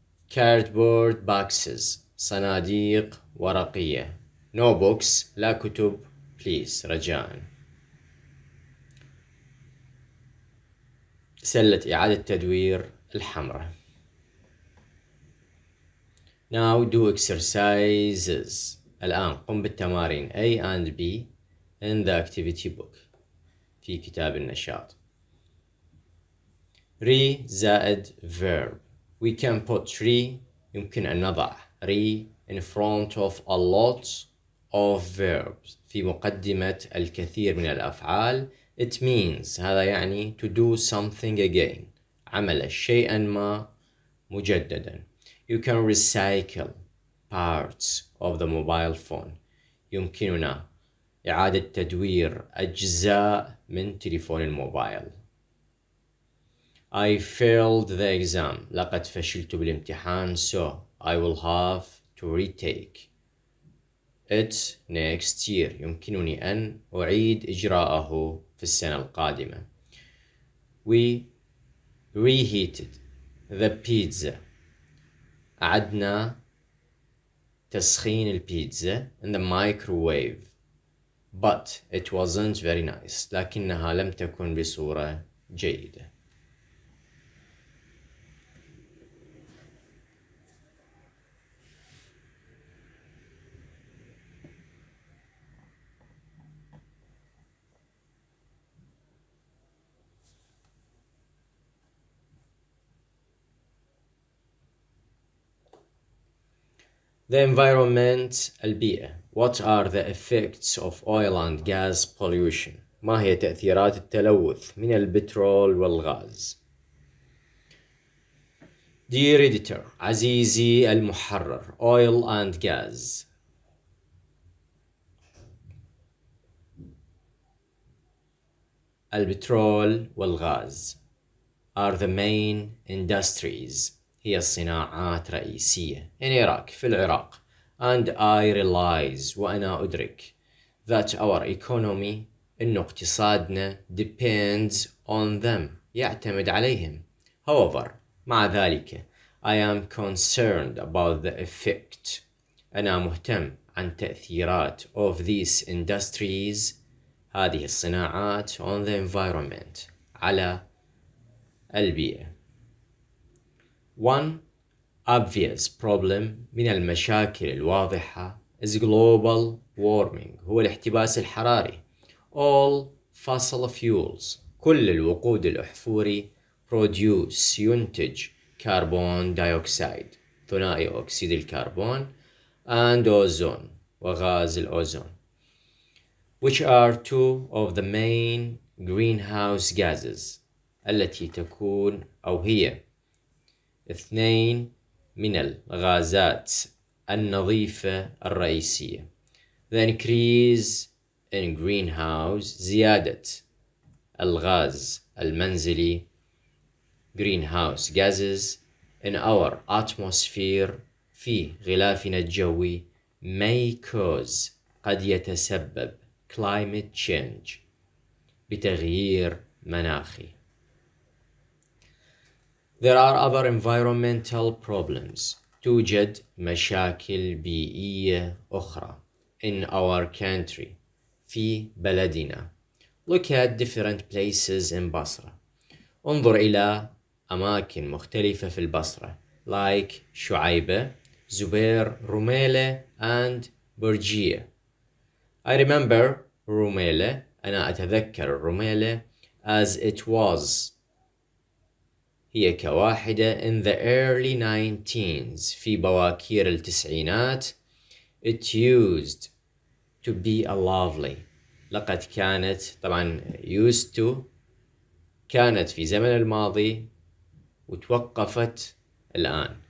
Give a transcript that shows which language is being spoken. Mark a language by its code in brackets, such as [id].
[en] Cardboard boxes [ar] صناديق ورقية. [en] No books [ar] لا كتب. [en] Please [ar] رجاءً. سلة إعادة تدوير الحمراء. [en] Now do exercises. [ar] الآن قم بالتمارين [en] A and B in the activity book [ar] في كتاب النشاط. [en] re زائد verb. We can put re [ar] يمكن أن نضع [en] re in front of a lot of verbs [ar] في مقدمة الكثير من الأفعال. [en] It means [ar] هذا يعني [en] to do something again [ar] عمل شيئا ما مجددا. [en] You can recycle parts of the mobile phone. [ar] يمكننا إعادة تدوير أجزاء من تليفون الموبايل. [en] I failed the exam. [ar] لقد فشلت بالامتحان [en] so I will have to retake it next year. [ar] يمكنني أن أعيد إجراءه في السنة القادمة. [en] We reheated the pizza. [ar] أعدنا تسخين البيتزا [en] in the microwave but it wasn't very nice. [ar] لكنها لم تكن بصورة جيدة. [en] The environment [ar] البيئة. [en] What are the effects of oil and gas pollution? [ar] ما هي تأثيرات التلوث من البترول والغاز؟ [en] Dear editor [ar] عزيزي المحرر. [en] Oil and gas [ar] البترول والغاز [en] are the main industries [ar] هي الصناعات رئيسية [en] in Iraq [ar] في العراق. [en] And I realize [ar] وأنا أدرك [en] that our economy [ar] إن اقتصادنا [en] depends on them [ar] يعتمد عليهم. [en] However [ar] مع ذلك [en] I am concerned about the effect [ar] أنا مهتم عن تأثيرات [en] of these industries [ar] هذه الصناعات [en] on the environment [ar] على البيئة. [en] One obvious problem [ar] من المشاكل الواضحة [en] is global warming [ar] هو الاحتباس الحراري. [en] All fossil fuels [ar] كل الوقود الأحفوري [en] produce [ar] ينتج كربون دايوكسيد ثنائي أكسيد الكربون [en] and ozone [ar] وغاز الأوزون [en] which are two of the main greenhouse gases [ar] التي تكون أو هي 2 من الغازات النظيفة الرئيسية. [en] The increase in greenhouse [ar] زيادة الغاز المنزلي [en] greenhouse gases in our atmosphere [ar] في غلافنا الجوي [en] may cause [ar] قد يتسبب [en] climate change [ar] بتغيير مناخي. [en] There are other environmental problems. [ar] توجد مشاكل بيئية أخرى [en] in our country [ar] في بلدنا. [en] Look at different places in بصرة. [ar] انظر إلى أماكن مختلفة في البصرة [en] like [ar] شعيبة, زبير, رميلة and برجية. [en] I remember رميلة. [ar] أنا أتذكر رميلة [en] as it was. [ar] هي كواحدة [en] in the early 19s [ar] في بواكير التسعينات. [en] It used to be a lovely. [ar] لقد كانت طبعا [en] used to [ar] كانت في زمن الماضي وتوقفت الآن.